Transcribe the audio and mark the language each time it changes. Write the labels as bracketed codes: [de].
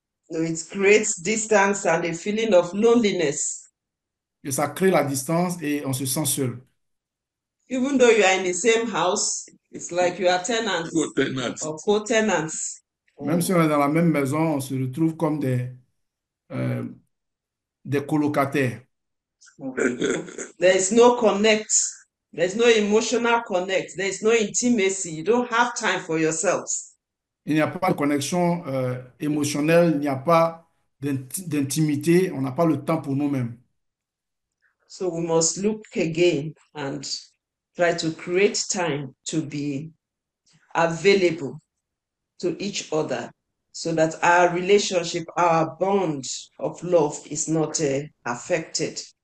[en] So it creates distance and a feeling of loneliness. [fr] Et ça crée la distance et on se sent seul. [en] Even though you are in the same house, it's like you are tenants Co-tenants. or co-tenants. [fr] Même si on est dans la même maison, on se retrouve comme des colocataires. [en] There is no connect. There's no emotional connect. There's no intimacy. You don't have time for yourselves. [fr] Il n'y a pas de connexion émotionnelle, il n'y a pas d'intimité, on n'a pas le temps pour nous-mêmes. [en] So we must look again and try to create time to be available to each other so that our relationship, our bond of love is not affected.